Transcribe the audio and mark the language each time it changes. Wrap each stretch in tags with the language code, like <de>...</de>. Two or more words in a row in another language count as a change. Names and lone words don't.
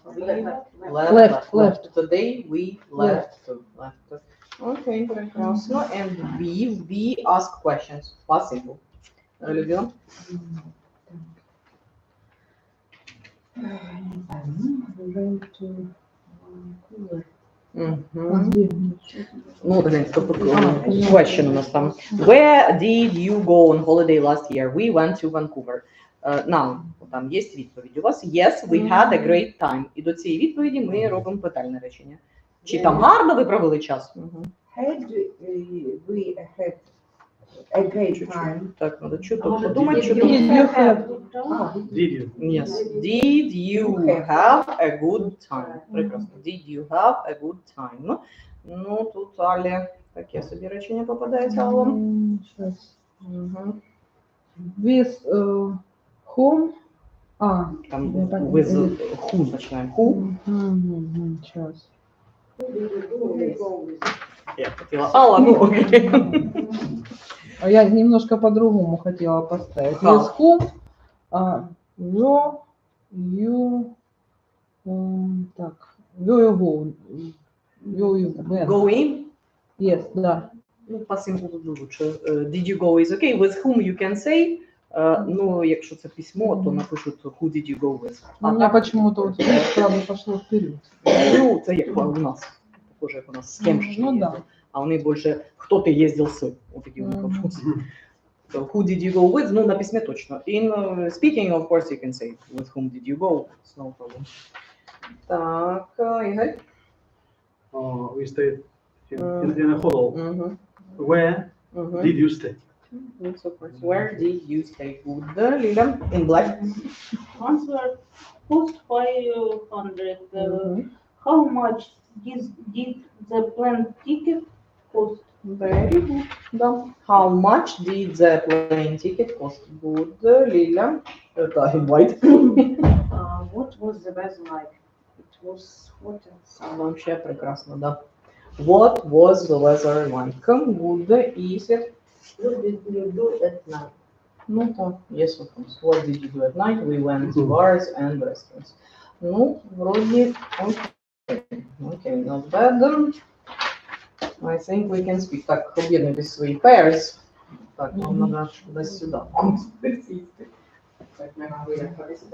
<en>Left. The day we left. Okay, прекрасно. And we ask questions. Possible.</en> <ru>Любила? Ну, гляньте, question у нас там.</ru> <en>Where did you go on holiday last year? We went to Vancouver. Now,</en> <uk>там є відповідь у вас.</uk> <en>Yes, we had a great time.</en> <uk>І до цієї відповіді ми робимо питальне речення. Чи там гарно ви провели час?</uk> <en>Had we had a great time?</en> <uk>Так, треба чуток подумати, що</uk> <en>Did</en> <uk>там.</uk> <en>you have? Did you? Yes. Did you have a good time? Прекрасно. Did you have a good time?</en> <uk>Ну, тут Алі таке собі речення попадається, Аллом.</uk> <ru>Сейчас.</ru> <en>With whom?</en> <uk>Там я так</uk> <en>with</en> <uk>не</uk> <en>who починаємо. Who?</en> <ru>Сейчас.</ru> <uk>Я хотіла Алла, ну окей.</uk> <ru>А я немножко по-другому хотела поставить. Ага.</ru> <en>With whom? Were you так. Were you go? Were you when? Going? Yes,</en> <ru>да. Ну, по символу лучше.</ru> <en>Did you go is okay. With whom you can say.</en> <uk>Ну, якщо це письмо, то напишуть</uk> <en>who did you go with.</en> <ru>У меня почему-то вот сразу пошло вперед.</ru> <uk>Ну, це як у нас. Похоже, як у нас з ким ж.</uk> <ru>Ну да.</ru> <uk>А вони більше, хто ти їздив з. От такі вони вопроси.</uk> <en>So, who did you go with?</en> <ru>Ну, на письме точно.</ru> <en>In speaking, of course, you can say with whom did you go. It's no problem.</en> <uk>Так, Ігор.</uk> <en>We stayed in a hotel. Where did you stay? Yes, of course. Where did you stay? Good. Lila, in black. Answer cost 500. How much did the plane ticket cost? Very good. Да. How much did the plane ticket cost? Good. Lila. In white. What was the weather like? It was hot and sunny.</en> <ru>Вообще прекрасно, да.</ru> <en>What was the weather like? Good.</en> <ru>И Свет.</ru> <en>What did you do at night?</en> <uk>Ну так,</uk> <en>yes, of course. What did you do at night? We went to bars and restaurants. Ну, вроде, okay, not bad. I think we can speak.</en> <uk>Так, об'єднуйтесь свої pairs. Так, нам надо десь сюди. Так, ми виїхали сюди.</uk>